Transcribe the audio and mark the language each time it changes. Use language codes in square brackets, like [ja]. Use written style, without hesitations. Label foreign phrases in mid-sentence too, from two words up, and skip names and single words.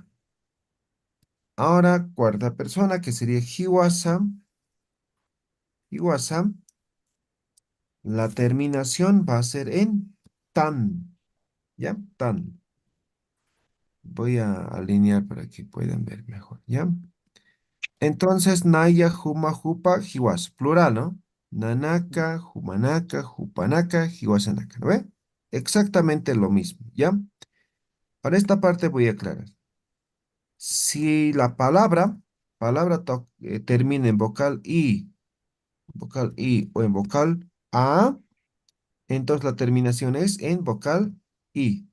[es] Ahora, cuarta persona, que sería hiwasam. Hiwasam, la terminación va a ser en tan, ¿ya? Tan. Voy a alinear para que puedan ver mejor, ¿ya? Entonces, [ay] Naya, Juma, Jupa, Hiwas, plural, ¿no? Nanaka, Jumanaka, Jupanaka, Hiwasanaka, [es] ¿no ve? Exactamente lo mismo, ¿ya? Para esta parte voy a aclarar. Si la termina en vocal I o en vocal A, entonces la terminación es en vocal I.